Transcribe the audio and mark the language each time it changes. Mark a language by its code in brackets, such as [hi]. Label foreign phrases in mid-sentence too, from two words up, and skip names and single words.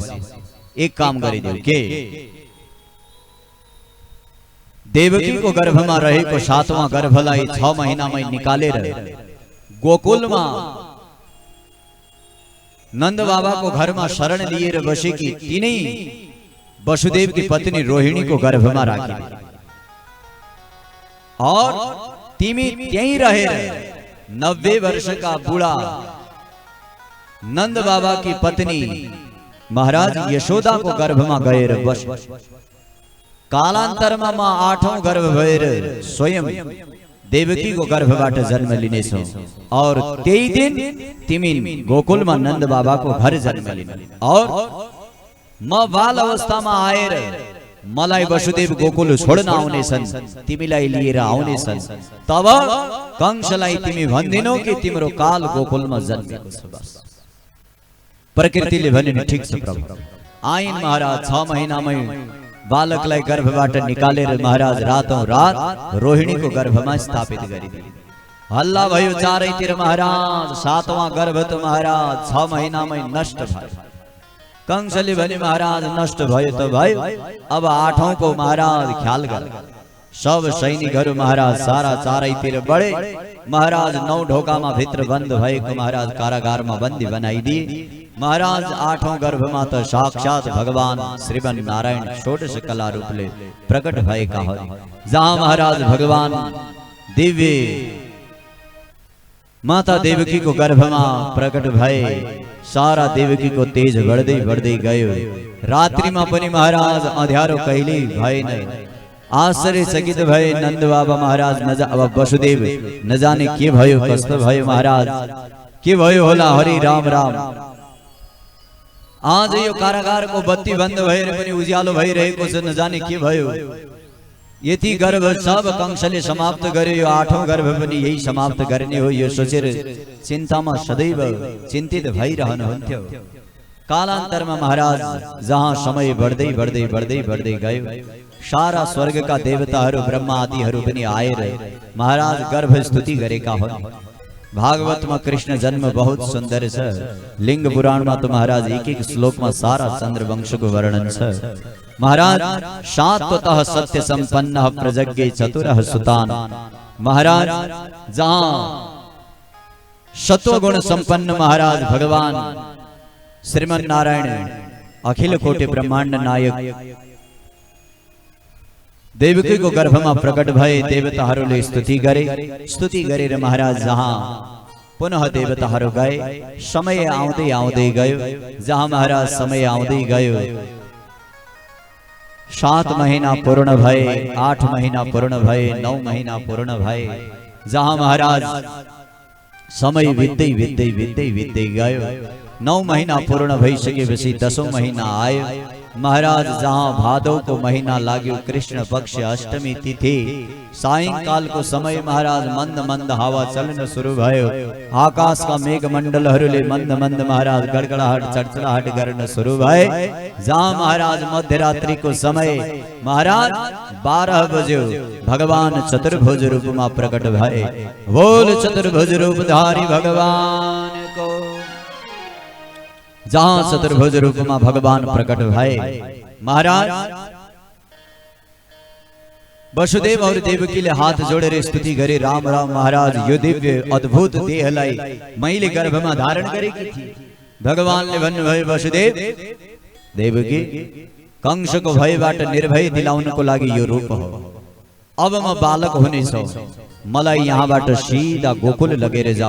[ne] एक काम गरिदेऊ के, देवकी को गर्भमा रहेको 7वां गर्भलाई 6 महिनामै निकालेर गोकुलमा नंद बाबा को घरमा शरण लिएर बसेकी तिनै वसुदेव की पत्नी रोहिणी को गर्भमा राखी। और तिमी त्यही रहेर 90 वर्ष का बूढ़ा नंद बाबा की पत्नी महाराज यशोदा को गर्भमा गएर बस। कालान्तरमा म 8औं गर्भ भएर स्वयं देवकी को गर्भबाट जन्म लिनेछौ। और त्यही दिन तिमी गोकुलमा नंद बाबा को घर जन्म लिने। और म बाल अवस्थामा आएर मलाई वसुदेव गोकुल छोड्न आउनेछन्, तिमीलाई लिएर आउनेछन्। तब कंसलाई तिमी भन्दिनौ कि तिम्रो काल गोकुलमा जन्मेको छ। बस प्रकृतिले भने ठीक छ प्रभु, आइन महाराज 6 महीना में बालकलाई गर्भबाट निकालेर महाराज रातों रात रोहिणी को गर्भमा स्थापित गरिदिए। हल्ला भयो चारैतिर महाराज, 7वां गर्भ त महाराज 6 महीना में नष्ट भयो। कंसले भने महाराज नष्ट भयो त भयो, अब 8औं को महाराज ख्याल गर। सब सैनिकहरू महाराज सारा चारैतिर बढे। महाराज 9 ढोकामा भित्र बन्द भएको महाराज कारागारमा बन्दी बनाइदिए। महाराज 8औं गर्भमा त साक्षात भगवान श्रीमन नारायण षोडश कला रूपले प्रकट भएका हुन्। जहाँ महाराज भगवान दिव्य माता देवकी को गर्भमा प्रकट भए, सारा देवकी को तेज बढ्दै बढ्दै गयो। रात्रिमा पनि महाराज अँध्यारो कहिल्यै भएन। आश्चर्यचकित भए नन्द बाबा महाराज। अब वसुदेव नजाने के भयो, कस्तो भयो महाराज, के भयो होला। हरि राम राम। आज यो कारागारको बत्ती बन्द भएर पनि उज्यालो भइरहेको छ, नजाने के भयो। यति गर्भ सब कंसले समाप्त गर्यो, यो 8औं गर्भ पनि यही समाप्त गर्ने हो, यो सोचेर चिन्तामा सदैव चिन्तित भइरहनुहुन्थ्यो। कालान्तरमा महाराज जहाँ समय बढ्दै बढ्दै बढ्दै बढ्दै गयो, सारा स्वर्गका देवताहरू ब्रह्मा आदिहरू पनि आएर महाराज गर्भ स्तुति गरेका हुन्। भागवतमा कृष्ण जन्म बहुत सुन्दर छ। लिंग पुराणमा त महाराज एक एक श्लोकमा सारा चन्द्रवंशको वर्णन छ। [sa] महाराज सात्वतः सत्य संपन्न प्रजज्ञ चतुरः सुतान। [ne] महाराज जहाँ सत्वगुण संपन्न महाराज भगवान श्रीमन नारायण अखिल कोटि ब्रह्मांड नायक देवकी को गर्भमा प्रकट भए। देवताहरूले स्तुति गरेर महाराज जहाँ पुनः देवताहरू गए। समय आउँदै आउँदै गयो। जहाँ महाराज समय आउँदै गयो, 7 महीना पूर्ण भए, 8 महीना पूर्ण भए, 9 महीना पूर्ण भए। जहाँ महाराज समय बित्दै बित्दै बित्दै बित्दै गयो। 9 महीना पूर्ण भइसकेपछि 10औं महीना आयो। महाराज जहाँ भादौ को महीना लाग्यो, कृष्ण पक्ष अष्टमी तिथि, सायंकाल को समय महाराज मंद मंद हावा चल्न सुरु भयो। आकाश का मेघ मण्डलहरूले मंद मंद महाराज गडगडाहट चडचडाहट गर्न सुरु भए। जहाँ महाराज मध्यरात्रि को समय महाराज 12 बज्यो, भगवान चतुर्भुज रूपमा प्रकट भए। बोल चतुर्भुज रूपधारी भगवान को। जहाँ चतुर्भुज रूपमा भगवान प्रकट भए, महाराज वसुदेव और देवकीले हाथ जोडेर स्तुति गरे। राम राम महाराज, यो दिव्य अद्भुत देहलाई मैले गर्भमा धारण गरेकी थिए। भगवानले भन्नुभयो, वसुदेव देवकी कंसको भयबाट निर्भय दिलाउनको लागि यो रूप हो। अब म बालक हुनेछु, मलाई यहाँबाट सीधा गोकुल लगेर जाऊ।